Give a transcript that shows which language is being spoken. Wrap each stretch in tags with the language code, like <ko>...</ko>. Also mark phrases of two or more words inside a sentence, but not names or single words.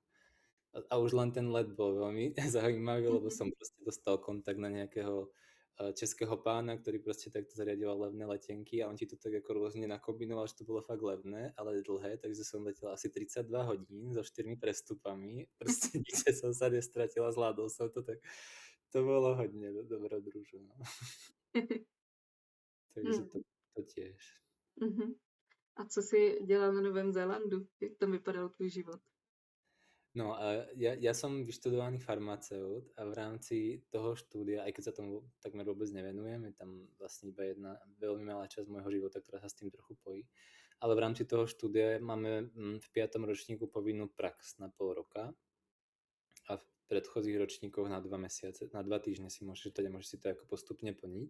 <sk>A už len ten let bol veľmi zaujímavý, lebo som proste dostal kontakt na nejakého českého pána, ktorý proste takto zariadoval levné letenky a on ti to tak ako rôzne nakombinoval, že to bolo fakt levné, ale dlhé, takže som letel asi 32 hodín so 4 prestupami. Proste nikde som sa nestratil a zvládol som to, tak to bolo hodne dobrodružné. No. Takže to tiež.</sk> <cs>A co si dělal na Novém Zélandu? Jak tam vypadal tvůj život?</cs> <sk>No a ja som vyštudovaný farmaceut a v rámci toho štúdia, aj keď sa tomu takmer vôbec nevenujem, je tam vlastne iba jedna veľmi malá časť môjho života, ktorá sa s tým trochu pojí, ale v rámci toho štúdia máme v 5. ročníku povinnú prax na pol roka a v predchozích ročníkoch na 2 mesiace, na 2 týždne si môžeš si to ako postupne plniť.</sk>